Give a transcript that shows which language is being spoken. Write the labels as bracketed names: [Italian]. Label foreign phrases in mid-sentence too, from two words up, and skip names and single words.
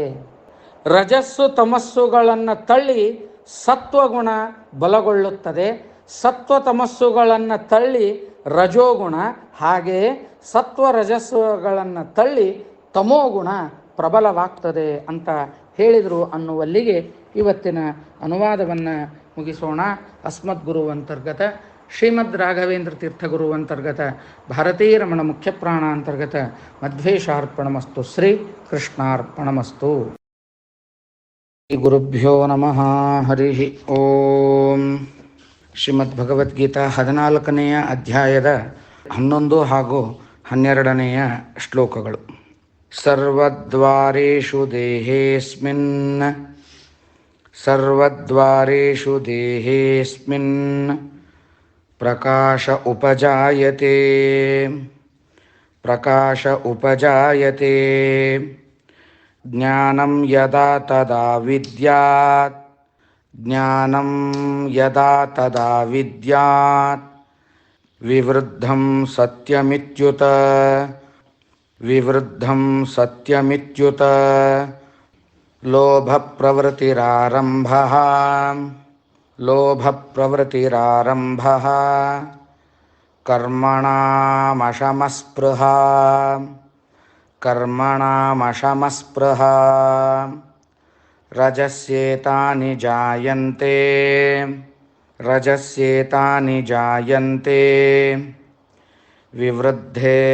[Kannada] ರಜಸ್ಸು ತಮಸ್ಸುಗಳನ್ನು ತಳ್ಳಿ ಸತ್ವಗುಣ ಬಲಗೊಳ್ಳುತ್ತದೆ, ಸತ್ವ ತಮಸ್ಸುಗಳನ್ನು ತಳ್ಳಿ ರಜೋಗುಣ, ಹಾಗೆಯೇ ಸತ್ವ ರಜಸ್ಸುಗಳನ್ನು ತಳ್ಳಿ ತಮೋಗುಣ ಪ್ರಬಲವಾಗ್ತದೆ ಅಂತ ಹೇಳಿದರು ಅನ್ನುವಲ್ಲಿಗೆ ಇವತ್ತಿನ ಅನುವಾದವನ್ನು ಮುಗಿಸೋಣ. [Sanskrit] ಅಸ್ಮದ್ಗುರು ಅಂತರ್ಗತ ಶ್ರೀಮದ್ ರಾಘವೇಂದ್ರ ತೀರ್ಥಗುರು ಅಂತರ್ಗತ ಭಾರತೀ ರಮಣ ಮುಖ್ಯ ಪ್ರಾಣ ಅಂತರ್ಗತ ಮಧ್ವೇಶಾರ್ಪಣಮಸ್ತು. ಶ್ರೀ ಕೃಷ್ಣಾರ್ಪಣಮಸ್ತು. ಗುರುಭ್ಯೋ ನಮಃ. ಹರಿ ಓಂ. [Kannada] ಶ್ರೀಮದ್ಭಗವದ್ಗೀತಾ 14ನೆಯ ಅಧ್ಯಾಯದ 11 ಹಾಗೂ 12ನೆಯ ಶ್ಲೋಕಗಳು. [Sanskrit] ಸರ್ವದ್ವಾರೇಷು ದೇಹೇಸ್ಮಿನ್ ಪ್ರಕಾಶ ಉಪಜಾಯತೆ ಜ್ಞಾನಂ ಯದಾ ತದಾ ವಿದ್ಯಾತ್ ವಿವೃದ್ಧಂ ಸತ್ಯಮಿತ್ಯುತ ಲೋಭ ಪ್ರವೃತ್ತಿರಾರಂಭಃ ಕರ್ಮಣಾಮಶಮಸ್ಪೃಹಾ ರಜಸ್ಯೇತಾನಿ ಜಾಯಂತೆ ವಿವೃದ್ಧೇ